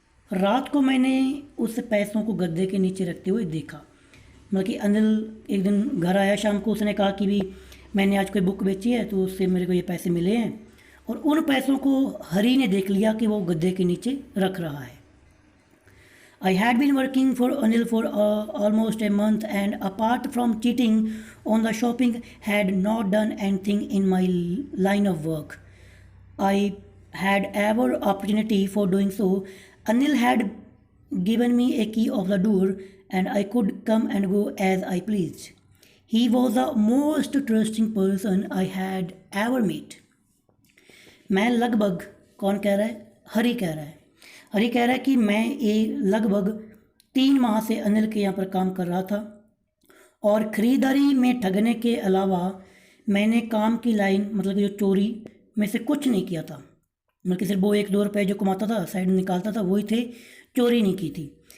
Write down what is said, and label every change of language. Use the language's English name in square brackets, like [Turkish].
[Hindi] रात को मैंने उस पैसों को गद्दे के नीचे रखते हुए देखा। मतलब कि अनिल एक दिन घर आया शाम को, उसने कहा कि भी मैंने आज कोई बुक बेची है तो उससे मेरे को ये पैसे मिले हैं, और उन पैसों को हरी ने देख लिया कि वो गद्दे के नीचे रख रहा है। [English] I had been working for Anil for almost a month, and apart from cheating on the shopping, had not done anything in my line of work I had ever opportunity for doing so. Anil had given me a key of the door, and I could come and go as I pleased. He was the most trusting person I had ever met. [Hindi] मैं लगभग, कौन कह रहा है? हरी कह रहा है। हरी कह रहा है कि मैं लगभग 3 माह से अनिल के यहाँ पर काम कर रहा था, और ख़रीदारी में ठगने के अलावा मैंने काम की लाइन, मतलब जो चोरी में से कुछ नहीं किया था। मतलब कि सिर्फ वो 1-2 रुपये जो कमाता था साइड में निकालता था वही थे, चोरी नहीं की थी।